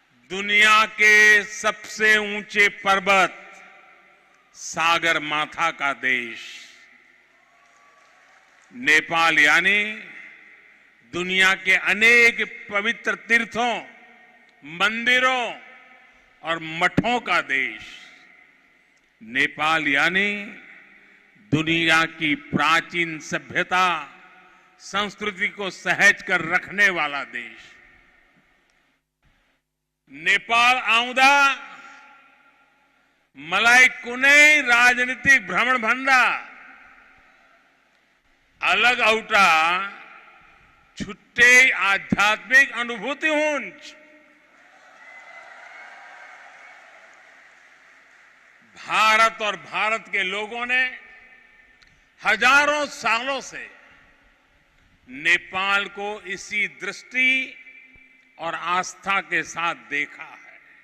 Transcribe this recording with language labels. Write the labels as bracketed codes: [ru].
[hi] दुनिया के सबसे ऊंचे पर्वत सागर माथा का देश नेपाल यानी दुनिया के अनेक पवित्र तीर्थों, मंदिरों और मठों का देश। नेपाल यानी दुनिया की प्राचीन सभ्यता, संस्कृति को सहेज कर रखने वाला देश। [ne] नेपाल आउँदा मलाई कुनै राजनीतिक भ्रमण भन्दा अलग एउटा छुट्टै आध्यात्मिक अनुभूति हुन्छ। [hi] भारत और भारत के लोगों ने हजारों सालों से नेपाल को इसी दृष्टि और आस्था के साथ देखा है।